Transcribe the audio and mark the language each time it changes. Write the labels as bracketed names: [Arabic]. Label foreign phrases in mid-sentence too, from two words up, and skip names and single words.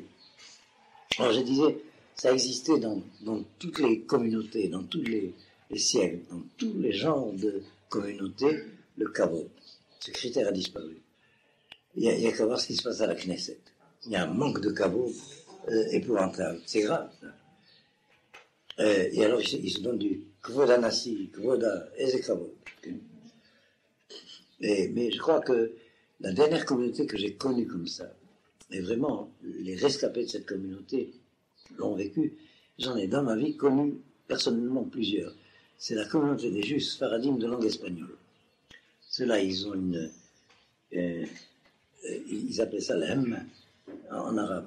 [French] Alors je disais, ça existait dans toutes les communautés, dans tous les siècles, dans tous les genres de communautés, le kavod. Ce critère a disparu. Il y a qu'à voir ce qui se passe à la Knesset. Il y a un manque de kavod épouvantable. C'est grave. Et alors il se donne du [Hebrew] כבוד הנשיא כבוד זה כבוד. [French] Mais je crois que La dernière communauté que j'ai connue comme ça, et vraiment, les rescapés de cette communauté l'ont vécu, j'en ai dans ma vie connu personnellement plusieurs. C'est la communauté des Juifs sfaradim de langue espagnole. Ceux-là, ils ont ils appellent ça l'hem en arabe.